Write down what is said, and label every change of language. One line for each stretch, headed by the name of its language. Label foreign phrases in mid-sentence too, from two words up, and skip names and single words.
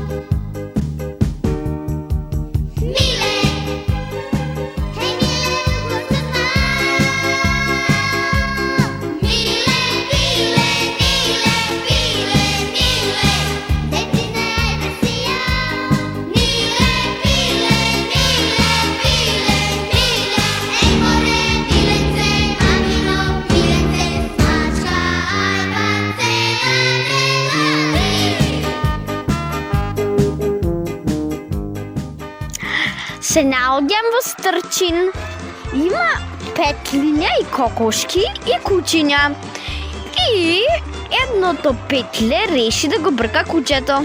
Macedonian: mile, hej, mile, ugrusu znao, mile, mile, daj mi ne ajvar sijao, mile, ej, more, milence, mamino, milence, smačka, ajvar, cena, Се наоѓам во Стрчин. Има петлиња и кокошки и кучиња. И едното петле реши да го брка кучето.